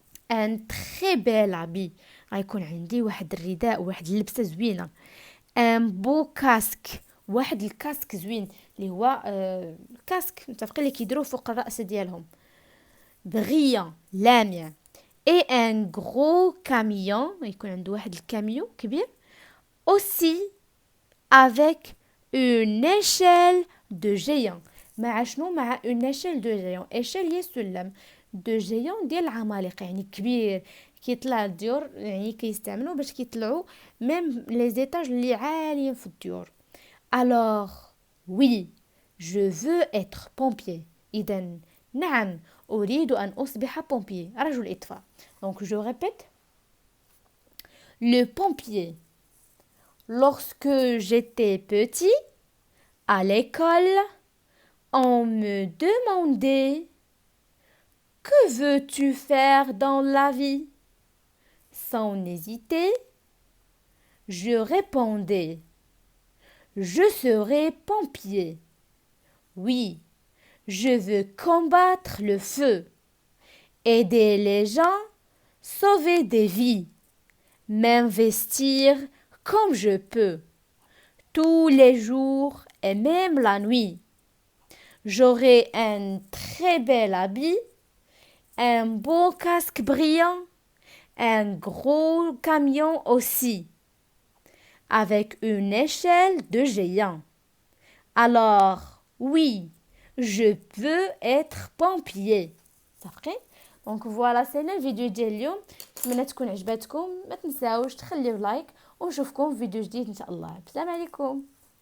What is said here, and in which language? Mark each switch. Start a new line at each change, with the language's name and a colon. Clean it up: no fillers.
French: un très bel habit
Arabic: غيكون عندي واحد الرداء واحد اللبسه زوينه
French: un beau casque
Arabic: واحد الكاسك زوين اللي هو كاسك متفقين اللي كيديروه فوق الراس ديالهم brillant لامع
French: et un gros camion
Arabic: يكون عنده واحد الكاميو كبير aussi
French: avec une échelle de géant.
Arabic: مع شنو؟ مع
French: une échelle de géant.
Arabic: échelle هي سلم
French: de géant
Arabic: ديال العمالقة، يعني كبير كيطلع الديور، يعني كيستعملوا باش كيطلعوا ميم لي زيتاج اللي عاليين في الديور.
French: alors oui je veux être pompier.
Arabic: إذا نعم أريد أن أصبح
French: pompier،
Arabic: رجل إطفاء.
French: donc je répète. le pompier. Lorsque j'étais petit, à l'école, on me demandait: que veux-tu faire dans la vie? Sans hésiter, je répondais: je serai pompier. Oui, je veux combattre le feu, aider les gens, sauver des vies, m'investir comme je peux, tous les jours et même la nuit. J'aurai un très bel habit, un beau casque brillant, un gros camion aussi, avec une échelle de géant. Alors, oui, je peux être pompier.
Arabic: صافي. دونك فوالا سينا الفيديو ديال اليوم، نتمنى تكون عجباتكم. ما تنساوش تخليو لايك ونشوفكم في فيديو جديد ان شاء الله. السلام عليكم.